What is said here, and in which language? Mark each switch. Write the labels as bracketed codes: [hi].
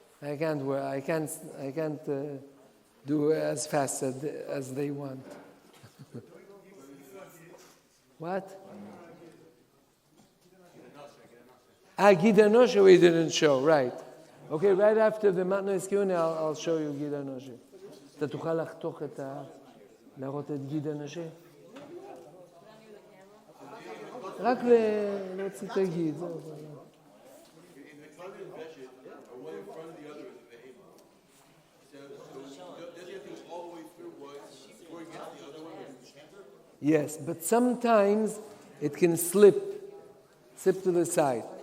[en] I can't do as fast as they want. What? Gida Noshe we didn't show, right. Okay, right after the Matnos Kiune, I'll show you גידה נושה. [he] אתה תוכל לחתוך להראות את גידה נושה? רק להוציא את הגיד. [en] In the Kohen Veshet, one in front of the other is the behemoth. So does he have to go all the way through one before he gets the other one? Yes, but sometimes it can slip to the side.